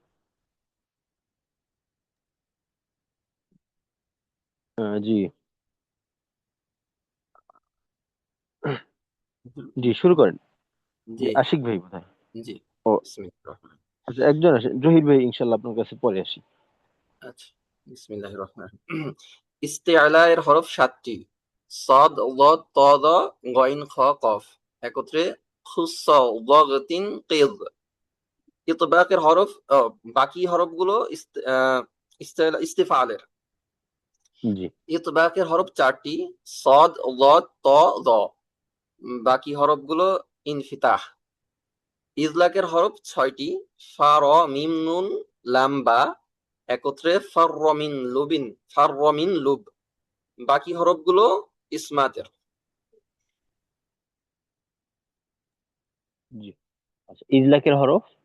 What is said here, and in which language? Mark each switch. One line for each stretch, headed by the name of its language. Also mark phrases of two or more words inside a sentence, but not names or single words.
Bangla: জি জি শুরু করেন। জি আশিক ভাই কোথায়? জি ও
Arabic: بسم الله الرحمن
Bangla: আচ্ছা একজন আছে, জহির ভাই ইনশাল্লাহ আপনার কাছে পরে আসি। রহিম। আচ্ছা,
Arabic: بسم الله الرحمن الرحيم.
Bangla: ইস্তেআলা এর হরফ 7টি।
Arabic: ص ض ط ظ غ خ ق.
Bangla: একত্রে
Arabic: خص ضغط قظ.
Bangla: ইতবাকের হরফ বাকি হরফগুলো ইস্তেফালের। জি ইতবাকের হরফ 4টি।
Arabic: ص ض ط ظ.
Bangla: বাকি হরফগুলো ইনফিতাহ। ইজলাকের হরফ 6টি।
Arabic: ف ر م ن ل ب. একত্রে فر من لب.
Bangla: বাকি হরফগুলো ইসমাতের। জি আচ্ছা ইজলাকের হরফ।